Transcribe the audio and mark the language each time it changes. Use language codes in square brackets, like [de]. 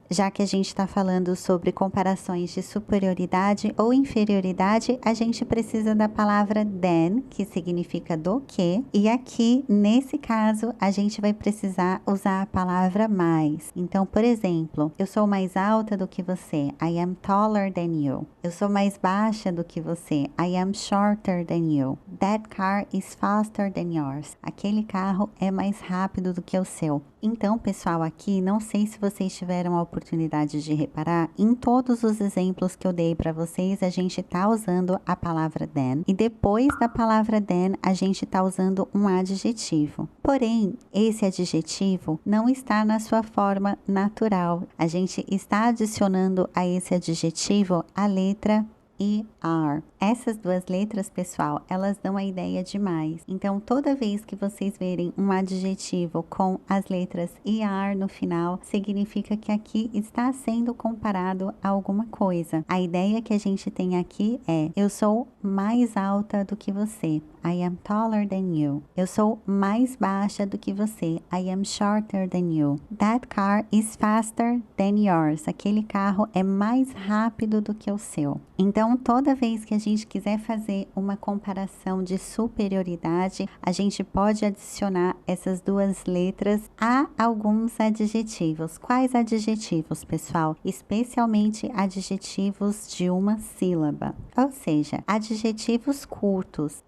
[pt] Já que a gente está falando sobre comparações de superioridade ou inferioridade, a gente precisa da palavra than, que significa do que, e aqui, nesse caso, a gente vai precisar usar a palavra mais. Então, por exemplo, eu sou mais alta do que você, [en] I am taller than you. [pt] Eu sou mais baixa do que você, [en] I am shorter than you. That car is faster than yours. [pt] Aquele carro é mais rápido do que o seu. Então, pessoal, aqui, não sei se vocês tiveram a oportunidade de reparar, em todos os exemplos que eu dei para vocês, a gente tá usando a palavra than, e depois da palavra than, a gente tá usando um adjetivo. Porém, esse adjetivo não está na sua forma natural. A gente está adicionando a esse adjetivo a letra ER. Essas duas letras, pessoal, elas dão a ideia de mais. Então, toda vez que vocês verem um adjetivo com as letras ER no final, significa que aqui está sendo comparado a alguma coisa. A ideia que a gente tem aqui é: eu sou mais alta do que você, [en] I am taller than you. [pt] Eu sou mais baixa do que você, [en] I am shorter than you. That car is faster than yours. [pt] Aquele carro é mais rápido do que o seu. Então, toda vez que a gente quiser fazer uma comparação de superioridade, a gente pode adicionar essas duas letras a alguns adjetivos. Quais adjetivos, pessoal? Especialmente adjetivos de uma sílaba, ou seja, adjetivos curtos.